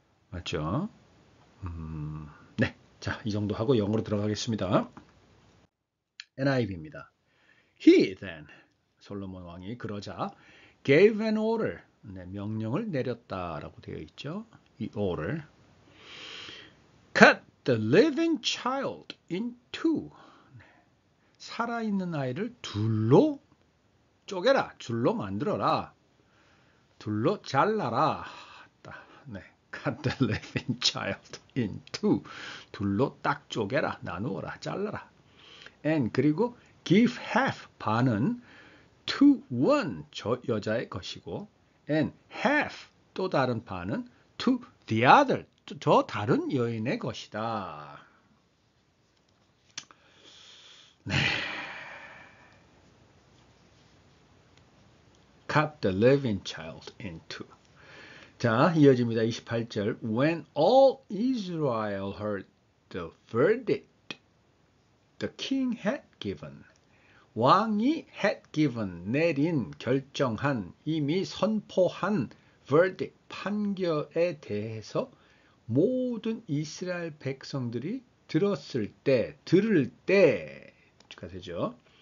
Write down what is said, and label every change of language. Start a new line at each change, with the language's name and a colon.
Korean: 맞죠? 네. 자, 이 정도 하고 영어로 들어가겠습니다. NIV입니다.
English: He then,
Korean: 솔로몬 왕이 그러자
English: gave an order,
Korean: 네, 명령을 내렸다라고 되어 있죠. 이 order.
English: Cut the living child in two.
Korean: 살아있는 아이를 둘로 쪼개라, 줄로 만들어라. 둘로 잘라라. 네.
English: Cut the living child in two.
Korean: 둘로 딱 쪼개라. 나누어라. 잘라라.
English: And
Korean: 그리고
English: give half.
Korean: 반은
English: to one.
Korean: 저 여자의 것이고
English: and half.
Korean: 또 다른 반은
English: to the other.
Korean: 저 다른 여인의 것이다. 네.
English: Cut the living child in two.
Korean: 자, 이어집니다. 28절.
English: When all Israel heard the verdict the king had given.
Korean: 왕이
English: had given,
Korean: 내린, 결정한, 이미 선포한 verdict, 판결에 대해서 모든 이스라엘 백성들이 들을 때가 되죠.